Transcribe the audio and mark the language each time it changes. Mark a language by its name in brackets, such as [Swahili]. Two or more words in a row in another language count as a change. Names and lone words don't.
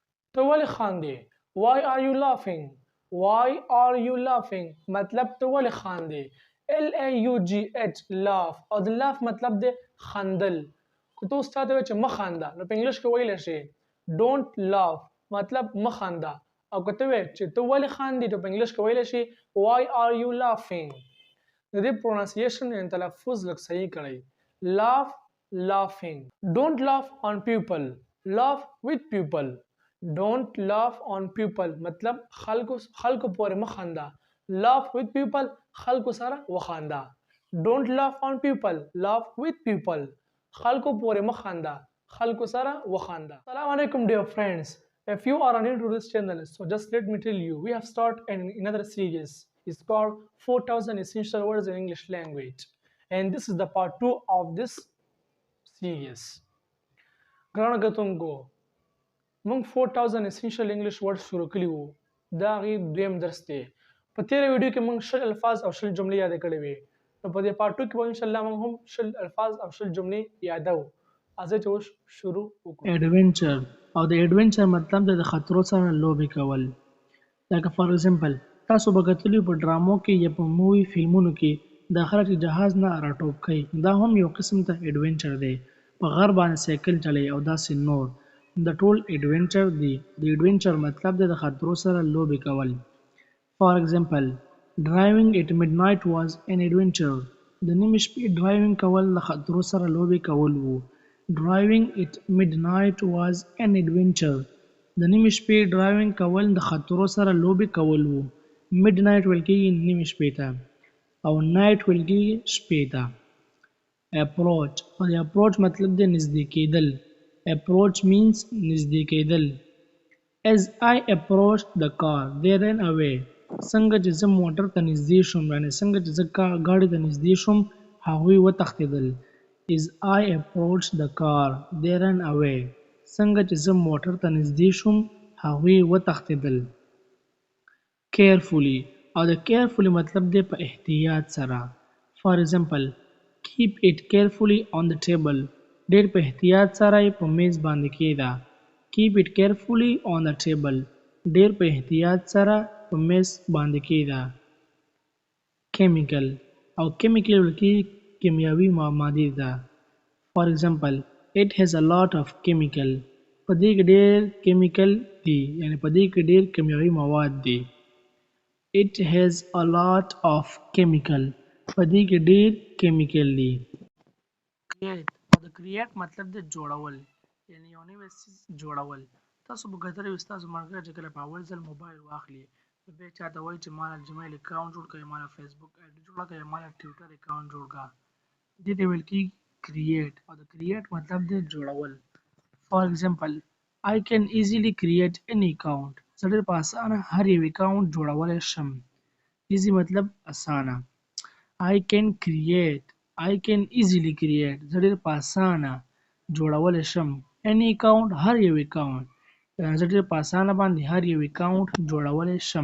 [Pashto] ته ولې خاندې؟ [English] Why are you laughing? Why are you laughing? [Pashto] مطلب ته ولې خاندې؟ [English] L-A-U-G-H laugh [Pashto] او د laugh مطلب دی خندل. که ته اوس چاته وایې چې مه خانده نو په انګلیش کې ویلی شي [English] don't laugh [Pashto] مطلب مه خانده. او که ته وایې چې ته ولې خاندې نو په انګلیش کې ویلی شي [English] why are you laughing. [Pashto] د دې پرونانسیشن یعنې تلفظ لږ صحیح کړئ. [English] laugh laughing. Don't laugh on people. Laugh with people. Don't laugh on people [Pashto] مطلب خلکو پورې مه خنده. [English] Laugh with people [Pashto] خلکو سره وخانده. [English] Don't laugh on people. Laugh with people. [Pashto] خلکو پورې مه خنده. خلکو سره وخانده. [English] Assalamu alaikum dear friends. If you are new to this channel, so just let me tell you, we have started another series. It's called 4000 Essential Words in English Language. And this is the part 2 of this series. [Pashto] ګرانو کتونکو موږ 4000 [English] essential English words [Pashto] شروع کړي وو. دا هغې دویم درس دی. په تېره ویډیو کې موږ 10 الفاظ او 10 جملې یادې کړې وې. نو په دې پارت 2 کې به انشاءالله موږ هم 10 الفاظ او 10 جملې یادوو. راځئ چې اوس شروع وکړو. ایډونچر او د ایډونچر مطلب د خطرو سره لوبې کول. لکه [English] for example [Pashto] تاسو به کتلي په ډرامو کې یا په مووي فلمونو کې دا خلک چې جهاز نه راټوپ کوي دا هم یو قسم ته ایډونچر دی. په غر باندې سایکل چلوي او داسې نور د ټول ایډونچر دی. د ایډونچر مطلب دی د خطرو سره لوبې کول. [English] for example driving at midnight was an adventure. [Pashto] د نیمې شپې ډرایوینګ کول د خطرو سره لوبې کول وو. [English] Driving at midnight was an adventure. [Pashto] د نیمې شپې ډرایوینګ کول د خطرو سره لوبې کول وو. midnight ویل کېږي نیمې شپې ته او night ویل کېږي شپې ته. approach او د approach مطلب دی نږدې کېدل. [English] approach means [Pashto] نږدې کېدل. [English] as I approached the car they ran away. [Pashto] څنګه چې زه موټر ته نږدې شوم یعنې څنګه چې زه ګاډي ته نږدې شوم هغوی وتښتېدل. [English] As I approached the car, they ran away. [Pashto] څنګه چې زه موټر ته نږدې شوم هغوی وتښتېدل. carefully او د carefully مطلب دی په احتیاط سره. [English] For example, keep it carefully on the table. [Pashto] ډېر په احتیاط سره یې په میز باندې کېږده. [English] keep it carefully on the table. [Pashto] ډېر په احتیاط سره په میز باندې کېږده. chemical او chemical ویل کېږي کیمیاوي مادې ده. [English] for example it has a lot of chemical. [Pashto] په دې کې ډېر کیمیکل دي یعنې په دې کې ډېر کیمیاوي مواد دي. [English] it has a lot of chemical. [Pashto] په دې کې ډېر کیمیکل دي. create او د create مطلب د جوړول یعنې یو نوی څیز جوړول. تاسو به کتلی وي ستاسو ملګری چې کله په اول ځل موبایل واخلي نو بیا چاته وایي چې ماله [English] Gmail account [Pashto] جوړ کړه، ماله [English] Facebook ID [Pashto] جوړه کړه، ماله [English] Twitter account [Pashto] جوړ کړه. دې ته ویل کېږي create او د create مطلب دی جوړول. [English] for example I can easily create any account. [Pashto] زه ډېر په اسانه هر یو اکاونټ جوړولی شم. easy مطلب اسانه. [English] I can easily create. [Pashto] زه ډېر په اسانه جوړولی شم. [English] any account [Pashto] هر یو اکاونټ. زه ډېر په اسانه باندې هر یو اکاونټ جوړولی شم.